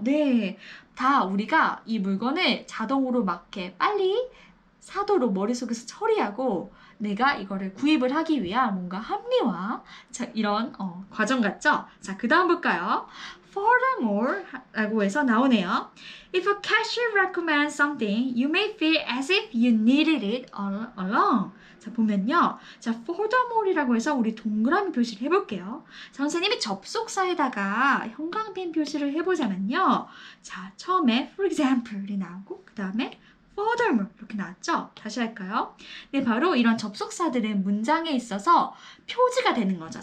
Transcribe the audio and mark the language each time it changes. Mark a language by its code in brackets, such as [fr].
[ko] 네, 다 우리가 이 물건을 자동으로 막 이렇게 빨리 사도록 머릿속에서 처리하고 내가 이거를 구입을 하기 위한 뭔가 합리화 자, 이런 과정 같죠? 자, 그 다음 볼까요? Furthermore 라고 해서 나오네요. [en] If a cashier recommends something, you may feel as if you needed it all along. [ko] 자, 보면요. 자, furthermore이라고 해서 우리 동그라미 표시를 해볼게요. 자, 선생님이 접속사에다가 형광펜 표시를 해보자면요. 자, 처음에 for example이 나오고 그 다음에 furthermore 이렇게 나왔죠? 다시 할까요? 네, 바로 이런 접속사들은 문장에 있어서 표지가 되는 거죠.